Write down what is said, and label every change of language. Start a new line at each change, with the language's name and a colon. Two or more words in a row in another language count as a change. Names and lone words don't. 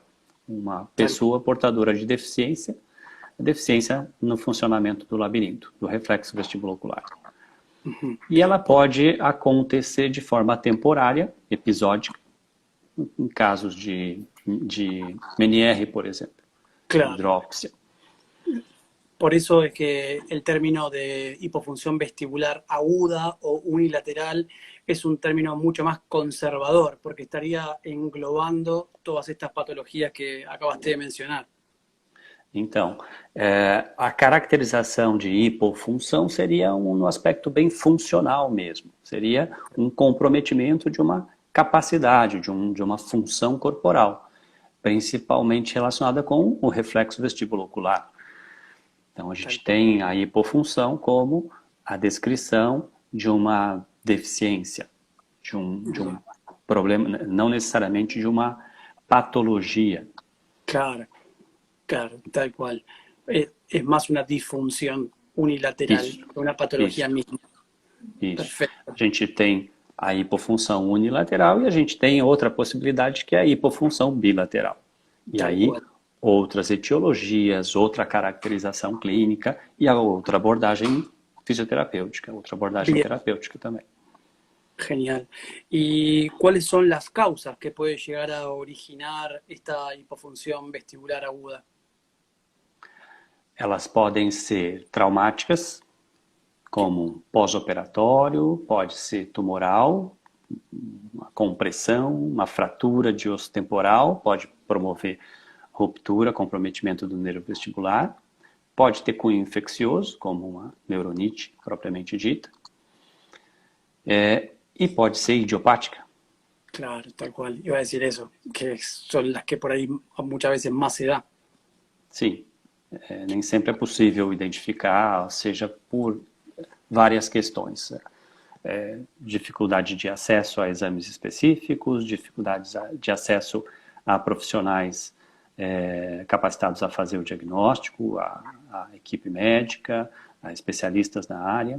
Portuguese: Uma pessoa portadora de deficiência no funcionamento do labirinto, do reflexo vestibulocular. E ela pode acontecer de forma temporária, episódica, em casos de Meniere, por exemplo,
Spanish: Claro.
Portuguese: hidróxia.
Spanish: Por eso es que el término de hipofunción vestibular aguda o unilateral es un término mucho más conservador, porque estaría englobando todas estas patologías que acabaste de mencionar.
Portuguese: Então, a caracterização de hipofunção seria no aspecto bem funcional mesmo. Seria um comprometimento de uma capacidade, de uma função corporal, principalmente relacionada com o reflexo vestibulocular. Então, a gente tem a hipofunção como a descrição de uma deficiência, de um problema, não necessariamente de uma patologia.
Spanish: Claro, claro, tal cual. Es más una disfunción unilateral,
Portuguese: Isso,
Spanish: una patología
Portuguese: isso,
Spanish: misma.
Portuguese: isso.
Spanish: Perfecto,
Portuguese: A gente tem a hipofunção unilateral e a gente tem outra possibilidade que é a hipofunção bilateral. E
Spanish: tal
Portuguese: aí,
Spanish: cual.
Portuguese: outras etiologias, outra caracterização clínica e a outra abordagem fisioterapêutica, outra abordagem
Spanish: Bien,
Portuguese: terapêutica também.
Spanish: genial. ¿Y cuáles son las causas que puede llegar a originar esta hipofunción vestibular aguda?
Portuguese: Elas podem ser traumáticas, como um pós-operatório, pode ser tumoral, uma compressão, uma fratura de osso temporal, pode promover ruptura, comprometimento do nervo vestibular, pode ter cunho infeccioso, como uma neuronite propriamente dita, e pode ser idiopática.
Spanish: Claro, tal cual. Iba a decir eso, que son las que por ahí muchas veces más se da.
Portuguese: Sim, nem sempre é possível identificar, seja por várias questões. Dificuldade de acesso a exames específicos, dificuldades de acesso a profissionais capacitados a fazer o diagnóstico, a equipe médica, a especialistas na área.